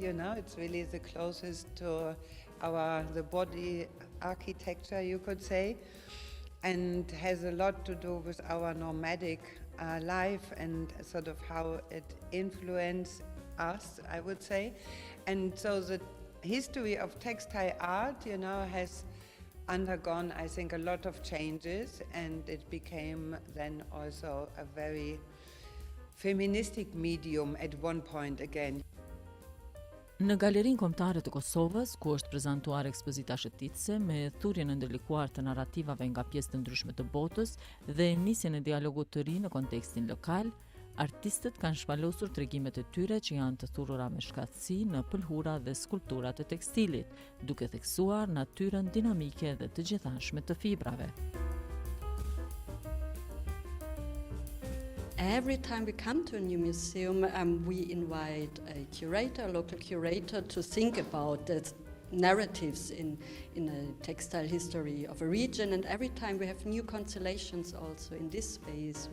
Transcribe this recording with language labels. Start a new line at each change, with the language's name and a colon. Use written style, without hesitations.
English: It's really the closest to the body architecture, you could say, and has a lot to do with our nomadic life and sort of how it influenced us, I would say. And so the history of textile art, has undergone, I think, a lot of changes, and it became then also a very feministic medium at one point again.
Albanian: Në Galerinë Kombëtare të Kosovës, ku është prezantuar ekspozita shëtitëse me thurjen e ndërlikuar të narrativave nga pjesë të ndryshme të botës dhe nisjen e dialogut të ri në kontekstin lokal, artistët kanë shpalosur tregimet e tyre që janë të thurura me shkatësi në pëlhura dhe skulpturat e tekstilit, duke theksuar natyrën dinamike dhe të gjithanshme të fibrave.
English: Every time we come to a new museum, we invite a local curator, to think about the narratives in a textile history of a region. And every time we have new constellations also in this space.